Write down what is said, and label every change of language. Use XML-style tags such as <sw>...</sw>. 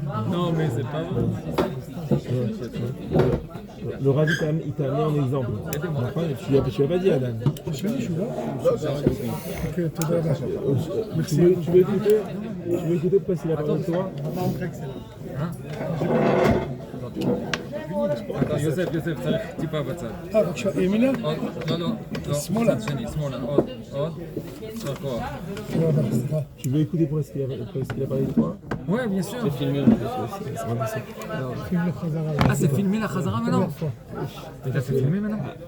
<fr>Non, mais c'est pas vrai. Le Rav il t'a amené en exemple. Tu lui as pas dit, Adam. Je suis là. Tu veux écouter parce qu'il a parlé de toi? Attends, Youssef,</fr> <he>צריך טיפה בצד. בבקשה, ימינה? לא, שמאלה. צד שני, שמאלה, עוד, יישר כוח.</he> <fr>Tu veux écouter pour ce qu'il a parlé de toi? Ouais, bien sûr. C'est filmé. Ah, c'est filmé la Khazara maintenant? T'as fait filmer maintenant?</fr>